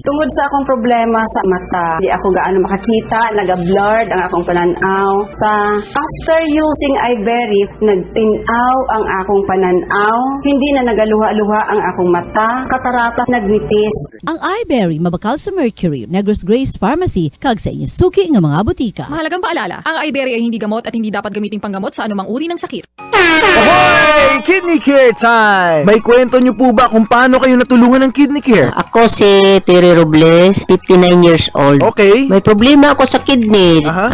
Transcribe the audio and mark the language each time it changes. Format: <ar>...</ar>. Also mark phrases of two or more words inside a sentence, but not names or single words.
<hil>Tungod sa akong problema sa mata, di ako gaano makakita, naga-blurred ang akong pananaw.</hil> <en>After using</en> <hil>iBerry, nagtinaw ang akong pananaw, hindi na nagaluha-luha ang akong mata, katarata nagnitis. Ang iBerry mabakal sa Mercury, Negros Grace Pharmacy, kag sa inyong suki nga mga butika.</hil> <tl>Mahalagang paalala, ang iBerry ay hindi gamot at hindi dapat gamiting panggamot sa anumang uri ng sakit.</tl> <en>Ahoy! Kidney Care time!</en> <tl>May kwento nyo po ba kung paano kayo natulungan ng Kidney Care? Ako si Terry Robles, 59</tl> <en>years old.</en> <tl>Okay. May problema ako sa kidney. Aha.</tl>